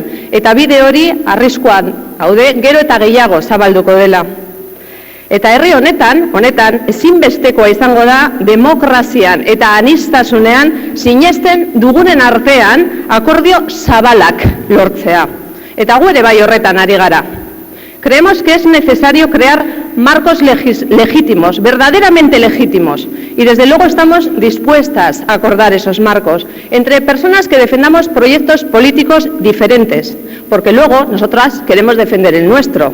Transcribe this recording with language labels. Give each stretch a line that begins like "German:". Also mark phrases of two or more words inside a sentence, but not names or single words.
Basque: Eta bide hori arriskuan haude gero eta gehiago zabalduko dela. Eta herri honetan ezinbestekoa izango da demokrazian eta aniztasunean sinesten dugunen artean akordio zabalak lortzea. Eta gu ere bai horretan ari gara.
Spanish: Creemos que es necesario crear marcos legítimos, verdaderamente legítimos, y desde luego estamos dispuestas a acordar esos marcos entre personas que defendamos proyectos políticos diferentes, porque luego nosotras queremos defender el nuestro.